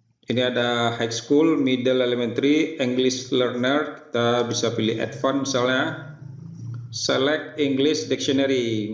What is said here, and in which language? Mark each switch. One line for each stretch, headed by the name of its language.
Indonesian: Ini ada
English: high school, middle, elementary, English learner.
Indonesian: Kita bisa pilih advanced misalnya.
English: Select English dictionary.